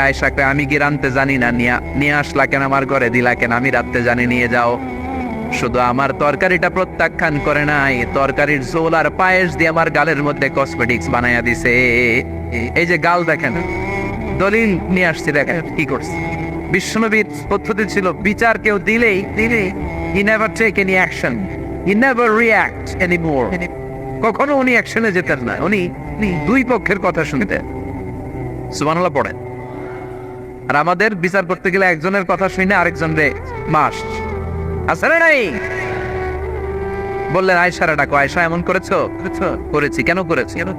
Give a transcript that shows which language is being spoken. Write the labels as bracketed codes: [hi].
[bn] আয়েশাকে আমি কি রাঁধতে জানি না, নিয়ে আসলা কেন আমার ঘরে, দিলা কেন? আমি রাঁধতে জানি, নিয়ে যাও। শুধু আমার তরকারিটা প্রত্যাখ্যান করে নাই, তরকারির ঝোল আর পায়েস দিয়ে আমার গালের মধ্যে কসমেটিক্স বানাইয়া দিছে। এই যে গাল দেখেন, দলিল নিয়ে আসছি, দেখেন কি করছে। বিশ্বনবীর পদ্ধতি ছিল, বিচার কেউ দিলেই [en] he never take any action, he never react anymore। [bn] কখনো উনি অ্যাকশনে যেতেন না, উনি দুই পক্ষের কথা শুনতেন। সুবহানাল্লাহ পড়েন। আর আমাদের বিচার করতে গেলে একজনের কথা শুনে আরেকজনরে মাস আসলে নাই। বললেন আয়েশারে ডাকো, আয়েশা এমন করেছো? করেছি। কেন করেছি?